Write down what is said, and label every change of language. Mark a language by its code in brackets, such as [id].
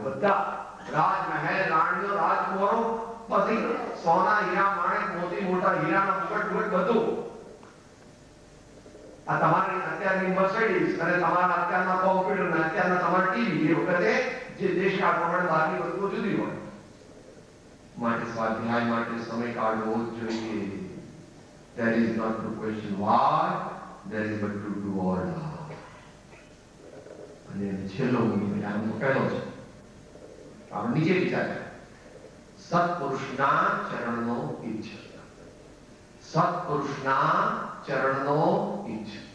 [gu] બધા રાજમહેલ, રાણીઓ, રાજકુમારો, બધી સોના, હીરા, માણેક, મોતી, મોટા હીરાના મુગટ બધું. આ તમારી અત્યારની મર્સિડીઝ અને તમારા અત્યારના કોમ્પ્યુટર અને અત્યારના તમારા ટીવી, એ વખતે જે દેશકાળ પ્રમાણે બહારની વસ્તુઓ જુદી હોય. માટે સ્વાધ્યાય માટે સમય કાઢવો જ જોઈએ. [en] There is not to question why, there is but to do order. [gu] અને છેલ્લો મુદ્દો આમ કહેલો છે, આપણે નીચે વિચાર, સત્પુરુષના ચરણનો ઈચ્છ, સત્પુરુષના ચરણનો ઈચ્છ.